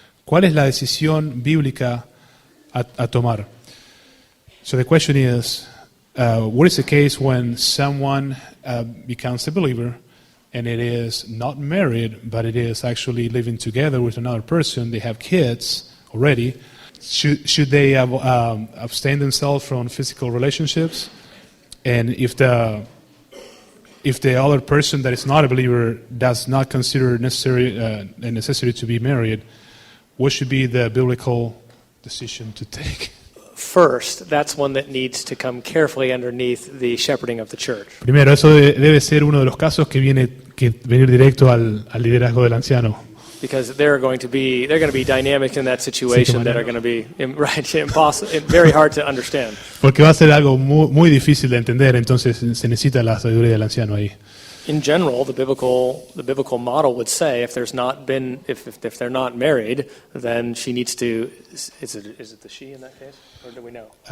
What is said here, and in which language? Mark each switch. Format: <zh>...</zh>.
<es>¿Cuál es la decisión bíblica a tomar?</es> <en>So the question is, what is the case when someone becomes a believer and it is not married, but it is actually living together with another person? They have kids already. Should they abstain themselves from physical relationships? And if the other person that is not a believer does not consider a necessity to be married, what should be the biblical decision to take? First, that's one that needs to come carefully underneath the shepherding of the church.</en> <es>Primero, eso debe ser uno de los casos que venir directo al liderazgo del anciano.</es> <en>Because they're going to be dynamics in that situation that are going to be impossible, very hard to understand.</en> <es>Porque va a ser algo muy difícil de entender, entonces se necesita la sabiduría del anciano ahí.</es> <en>In general, the biblical model would say if they're not married, then she needs to. Is it the she in that case, or do we know?</en>